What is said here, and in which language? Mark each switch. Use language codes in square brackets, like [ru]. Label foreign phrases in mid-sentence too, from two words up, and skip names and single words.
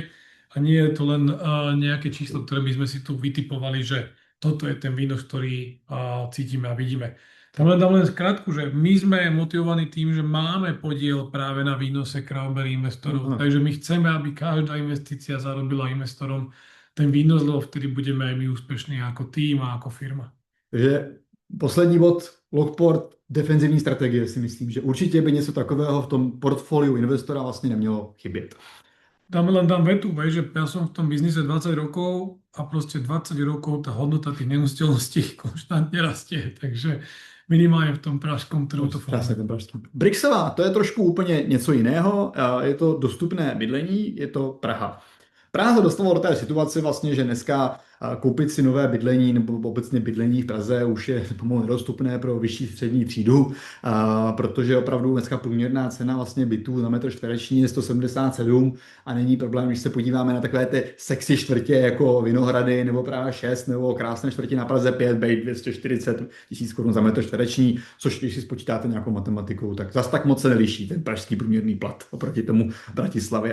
[sk] A nie je to len nejaké číslo, ktoré my sme si tu vytipovali, že toto je ten výnos, ktorý cítime a vidíme. Tam dám len skrátku, že my sme motivovaní tým, že máme podiel práve na výnose Crowberry investorov. Takže my chceme, aby každá investícia zarobila investorom ten výnos, lebo vtedy budeme aj my úspešní ako tým a ako firma. [cs] Takže poslední bod, Lockport, defenzivní strategie, si myslím, že určitě by něco takového v tom portfoliu investora vlastně nemělo chybět. [sk] Dám vetu, že ja som v tom biznise 20 rokov a proste 20 rokov tá hodnota tých nehnuteľností konštantne rastie, takže minimálně v tom pražskom trhu to funguje. [cs] Brixová, to je trošku úplně něco jiného, je to dostupné bydlení, je to Praha. Praha se dostala do té situace vlastně, že dneska koupit si nové bydlení nebo obecně bydlení v Praze už je pomalu nedostupné pro vyšší střední třídu, protože opravdu dneska průměrná cena vlastně bytů na metr čtvereční je 177 a není problém, když se podíváme na takové ty sexy čtvrtě jako Vinohrady nebo Praha 6 nebo krásné čtvrtě na Praze 5, bejt 240 000 korun za metr čtvereční, což když si spočítáte nějakou matematikou, tak zas tak moc se neliší ten pražský průměrný plat oproti tomu Bratislavě.